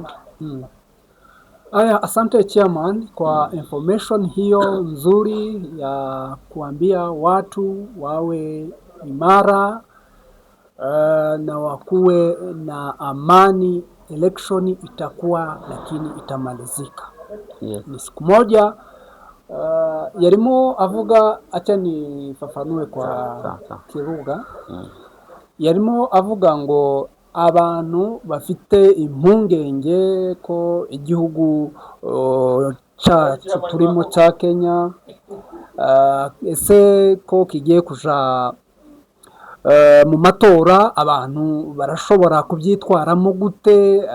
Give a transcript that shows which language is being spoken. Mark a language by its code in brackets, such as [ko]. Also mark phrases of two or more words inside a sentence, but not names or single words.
[sw] Aya, asante chairman kwa information hiyo nzuri ya kuambia watu wawe imara na wakuwe na amani. Election itakuwa lakini itamalizika. Yes. Ni siku moja. [rw] Yarimo avuga, [sw] acha nifafanue kwa Kiruga. [rw] Yarimo avuga ngo abantu bafite impungenge ko igihugu cyacu turimo cya Kenya ese ko kigiye kuja mu matora, abantu barashobora kubyitwaramo gute?